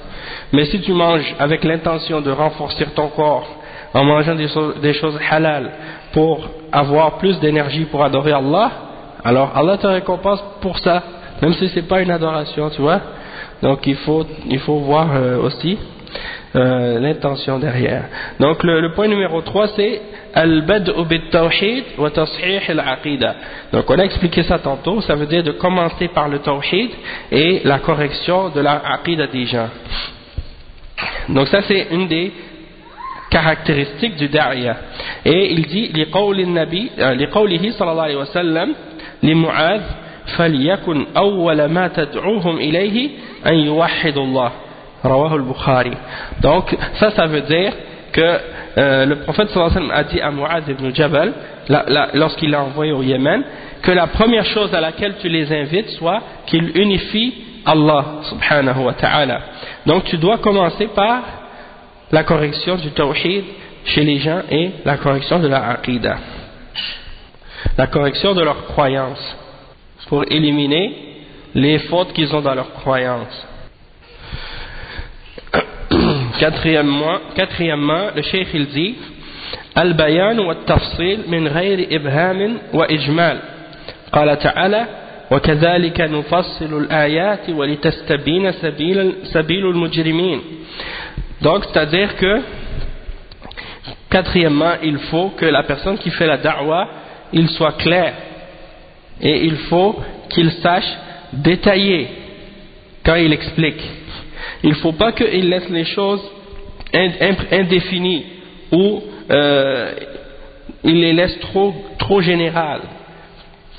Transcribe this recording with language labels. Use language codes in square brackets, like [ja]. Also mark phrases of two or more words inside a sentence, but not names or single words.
[fr] Mais si tu manges avec l'intention de renforcer ton corps, en mangeant des choses halal pour avoir plus d'énergie pour adorer Allah, alors Allah te récompense pour ça, même si c'est pas une adoration, tu vois. Donc il faut voir aussi l'intention derrière. Donc le point numéro 3 c'est [ar] البدء بالتوحيد وتصحيح العقيدة. [fr] Donc on a expliqué ça tantôt, ça veut dire de commencer par le tawhid et la correction de la aqida des gens. Donc ça c'est une des caractéristique du da'iyah. Et il dit [ar] لقوله صلى الله عليه وسلم لمعاذ فليكن أول ما تدعوهم إليه أن يوحدوا الله رواه البخاري. [fr] Donc ça veut dire que le prophète [ar] صلى الله عليه وسلم [fr] a dit à Mu'adh ibn Jabal lorsqu'il l'a envoyé au Yémen que la première chose à laquelle tu les invites soit qu'ils unifient Allah [ar] سبحانه وتعالى. [fr] Donc tu dois commencer par la correction du tawhid chez les gens et la correction de la aqidah, la correction de leurs croyances, pour éliminer les fautes qu'ils ont dans leurs croyances. Quatrièmement, le cheikh il dit [ar] البيان والتفصيل من غير إبهام وإجمال. قال تعالى وكذلك نفصل الآيات ولتستبين سبيل المجرمين. [fr] Donc, c'est-à-dire que, quatrièmement, il faut que la personne qui fait la da'wah, il soit clair. Et il faut qu'il sache détailler quand il explique. Il ne faut pas qu'il laisse les choses indéfinies ou il les laisse trop générales.